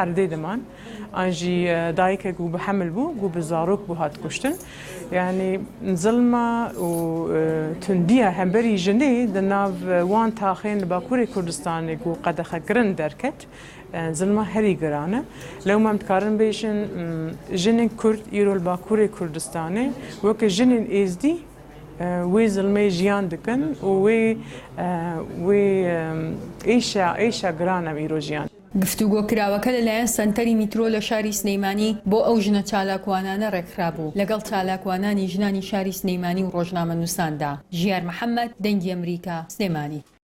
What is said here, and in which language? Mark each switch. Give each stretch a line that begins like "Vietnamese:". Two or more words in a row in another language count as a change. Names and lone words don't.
Kurdish: erdê diman an jî dayîkek ku bi hemil bû ku bi zarok bû hat kuştin yani zilma û tundiya hemberî jinê di nav wan taxên li Bakurê Kurdistanê ku qedexekirin derket zilma herî giran e lewm em dikarin bêjin jinên Kurd îro li Bakurê Kurdistanê wekî jinên êzdî wê zilmê jiyan dikin û wê êşa giran em îro jiyan.
Central Kurdish: گفتوگۆ کراوەکە لەلایەن سەنتەری میترۆ لە شاری سلەیمانی بۆ ئەو ژنە چالاکوانانە ڕێکخرابوو لەگەڵ چالاکوانانی ژنانی شاری سلەیمانی و ڕۆژنامە نووساندا. ژیار محەممەد دەنگی ئەمریکا سلێمانی.